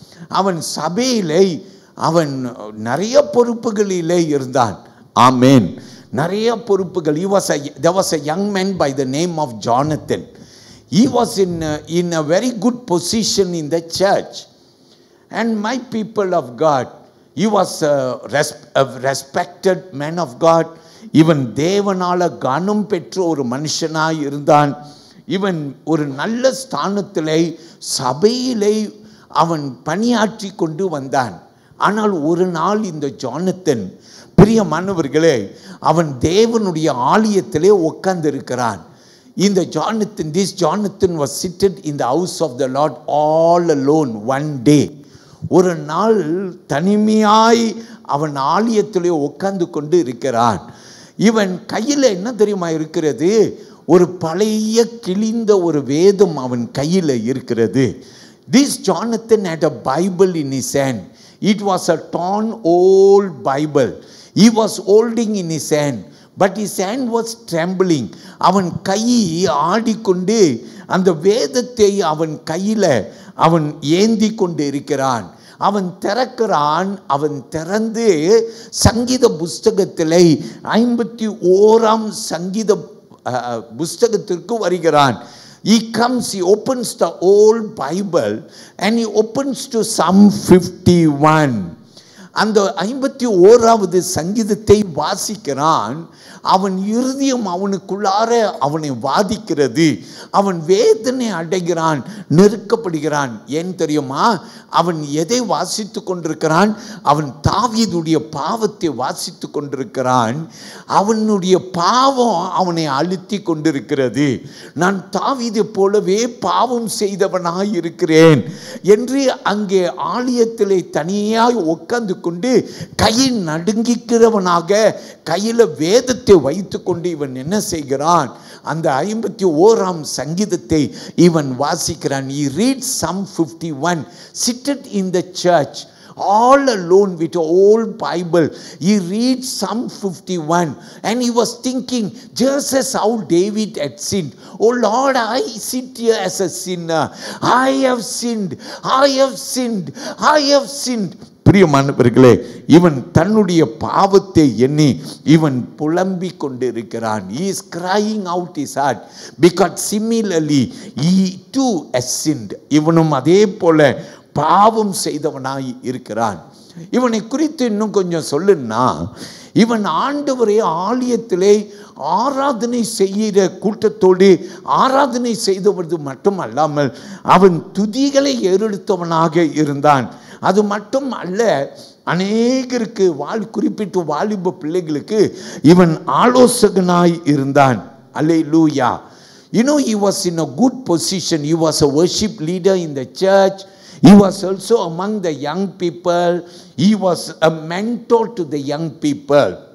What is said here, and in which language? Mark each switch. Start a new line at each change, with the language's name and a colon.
Tamil: அவன் சபையிலே அவன் நிறைய பொறுப்புகளிலே இருந்தான். ஆமென். நிறைய பொறுப்புகள்.
English: There was a young man by the name of Jonathan. He was in a very good position in the church. And my people of God, he was a respected man of God.
Tamil: இவன் தேவனால கனம் பெற்ற ஒரு மனுஷனாய் இருந்தான். இவன் ஒரு நல்ல ஸ்தானத்திலே சபையிலே அவன் பணியாற்றி கொண்டு வந்தான். ஆனால் ஒரு நாள் இந்த ஜானத்தன், பிரியமானவர்களே, அவன் தேவனுடைய ஆலயத்திலே உட்கார்ந்திருக்கிறான்.
English: இந்த this Jonathan was seated in the house of the Lord all alone one day.
Tamil: ஒரு நாள் தனிமையாய் அவன் ஆலயத்திலே உட்கார்ந்து கொண்டு இருக்கிறான். இவன் கையில் என்ன தெரியுமா இருக்கிறது? ஒரு பழைய கிழிந்த ஒரு வேதம் அவன் கையில் இருக்கிறது.
English: This Jonathan had a Bible in his hand. It was a torn old Bible. He was holding in his hand, but his hand was trembling.
Tamil: அவன் கை ஆடிக்கொண்டு அந்த வேதத்தை அவன் கையில் அவன் ஏந்தி கொண்டு இருக்கிறான். அவன் திறக்கிறான். அவன் திறந்து சங்கீத புஸ்தகத்திலே 51ஆம் சங்கீத புஸ்தகத்திற்கு வருகிறான்.
English: He comes, he opens the old Bible and he opens to Psalm 51.
Tamil: அந்த 51வது சங்கீதத்தை வாசிக்கிறான். அவன் இருதயம் அவனுக்குள்ளார அவனை வாதிக்கிறது. அவன் வேதனை அடைகிறான், நெருக்கப்படுகிறான். ஏன் தெரியுமா? அவன் எதை வாசித்து கொண்டிருக்கிறான்? அவன் தாவீதுடைய பாவத்தை வாசித்து கொண்டிருக்கிறான். அவனுடைய பாவம் அவனை அழுத்தி கொண்டிருக்கிறது. நான் தாவீதை போலவே பாவம் செய்தவனாய் இருக்கிறேன் என்று அங்கே ஆலயத்திலே தனியாய் உட்கார்ந்து கொண்டு கையை நடுங்கிக்கிறவனாக கையில் வேதத்தை வைத்து கொண்டு இவன் என்ன செய்கிறான்? அந்த 51ஆம் சங்கீதத்தை இவன் வாசிக்கிறான்.
English: He reads Psalm 51, seated in the church all alone with the whole Bible. He reads Psalm 51 and he was thinking, just as how David had sinned. Oh Lord, I sit here as a sinner. I have sinned. I have sinned. I have sinned.
Tamil: பிரியமானவர்களே, இவன் தன்னுடைய பாவத்தை எண்ணி இவன் புலம்பிக் கொண்டிருக்கிறான்.
English: He is crying out his heart because similarly he too has sinned.
Tamil: இவனும் அதே போல பாவம் செய்தவனாய் இருக்கிறான். இவனை குறித்து இன்னும் கொஞ்சம் சொல்லுன்னா, இவன் ஆண்டவரை ஆலயத்திலே ஆராதனை செய்கிற கூட்டத்தோடு ஆராதனை செய்தவது மட்டுமல்லாமல் அவன் துதிகளை ஏறெடுத்தவனாக இருந்தான். அது மட்டும் அல்ல, அநேகருக்கு குறிப்பிட்டு வாலிப பிள்ளைகளுக்கு இவன் ஆலோசகனாய் இருந்தான். அல்லேலூயா.
English: You know, he was in a good position. He was a worship leader in the church. He was also among the young people. He was a mentor to the young people.